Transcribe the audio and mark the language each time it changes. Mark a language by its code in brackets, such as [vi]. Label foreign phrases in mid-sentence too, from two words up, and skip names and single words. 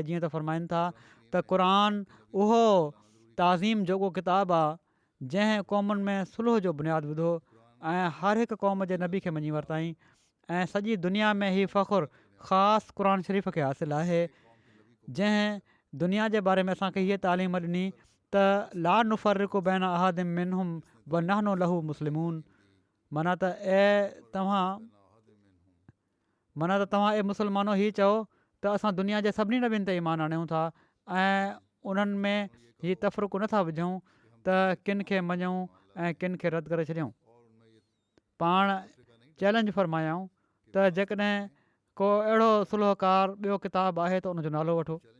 [sd] जीअं त फ़रमाइनि था त क़ुर उहो ताज़ीम जोॻो किताबु आहे जंहिं क़ौमुनि में सुलह जो बुनियादु विधो ऐं हर हिकु क़ौम जे नबी खे मञी वरिताईं ऐं सॼी दुनिया में हीउ फ़ख़ुरु ख़ासि क़ुर शरीफ़ खे हासिलु आहे जंहिं दुनिया जे बारे में असांखे हीअ तालीम ॾिनी त [ar] لا نفرق بين أحد منهم ونحن له مسلمون. [sd] माना त तव्हां ए मुस्लमानो हीअ चओ त असां दुनिया जे सभिनी नबियुनि ते ईमान आणियूं था ऐं उन्हनि में हीअ तफ़रुक़ु नथा विझूं त किन खे मञूं ऐं किन खे रद्द करे छॾियूं। पाण चैलेंज फ़रमायूं त जेकॾहिं को अहिड़ो सुलहकार ॿियो किताबु आहे त उनजो नालो वठो।